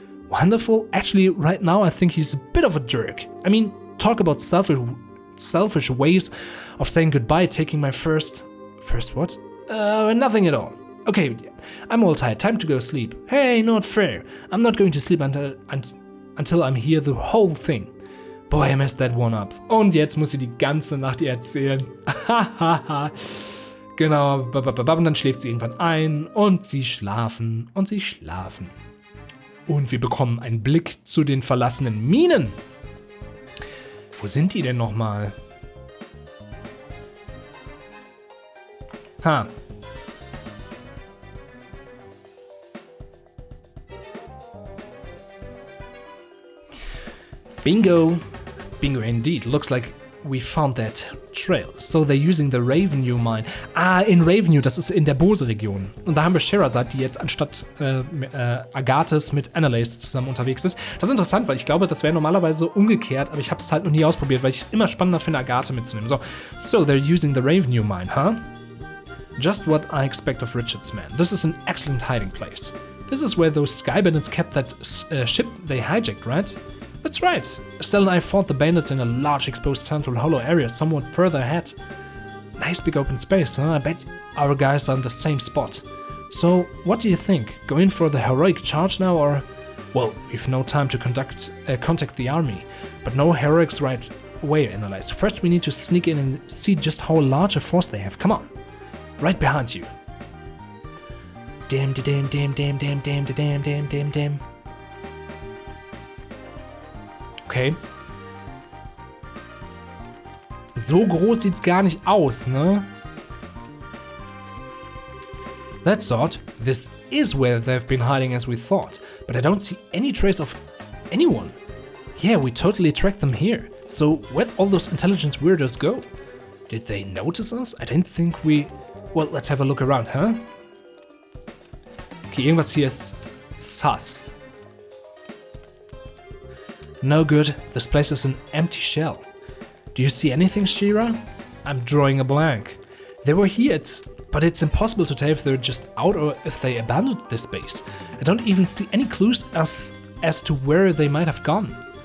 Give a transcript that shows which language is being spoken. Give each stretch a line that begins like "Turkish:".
English: Wonderful? Actually, right now I think he's a bit of a jerk. I mean, talk about selfish ways of saying goodbye, taking my first what? Nothing at all. Okay, I'm all tired, time to go sleep. Hey, not fair. I'm not going to sleep until I'm here the whole thing. Boy, I messed that one up.
German: Und jetzt muss sie die ganze Nacht ihr erzählen. Hahaha. Genau, und dann schläft sie irgendwann ein und sie schlafen und sie schlafen. Und wir bekommen einen Blick zu den verlassenen Minen. Wo sind die denn nochmal? Ha.
English: Bingo. Bingo indeed. Looks like we found that trail. So they're using the Revenue Mine.
German: Ah, in Revenue, das ist in der Bose-Region. Und da haben wir Sherazad, die jetzt anstatt Agathis mit Annalise zusammen unterwegs ist. Das ist interessant, weil ich glaube, das wäre normalerweise umgekehrt, aber ich habe es halt noch nie ausprobiert, weil ich es immer spannender finde, Agathe mitzunehmen.
English: So they're using the Revenue Mine, huh? Just what I expect of Richard's men. This is an excellent hiding place. This is where those sky bandits kept that ship they hijacked, right? That's right. Estelle and I fought the bandits in a large exposed central hollow area somewhat further ahead. Nice big open space, huh? I bet our guys are in the same spot. So, what do you think? Go in for the heroic charge now or... Well, we've no time to contact the army, but no heroics right away, Annalise. First we need to sneak in and see just how large a force they have. Come on. Right behind you. Dim, dim, dim, dim, dim, dim, dim, dim, dim, dim. Okay.
German: So groß sieht's gar nicht aus, ne?
English: That's odd. This is where they've been hiding as we thought, but I don't see any trace of anyone. Yeah, we totally tracked them here. So where'd all those intelligence weirdos go? Did they notice us? I didn't think we... Well, let's have a look around, huh?
German: Okay, irgendwas hier ist sus.
English: No good. This place is an empty shell. Do you see anything, Shira? I'm drawing a blank. They were here, but it's impossible to tell if they're just out or if they abandoned this base. I don't even see any clues as to where they might have gone.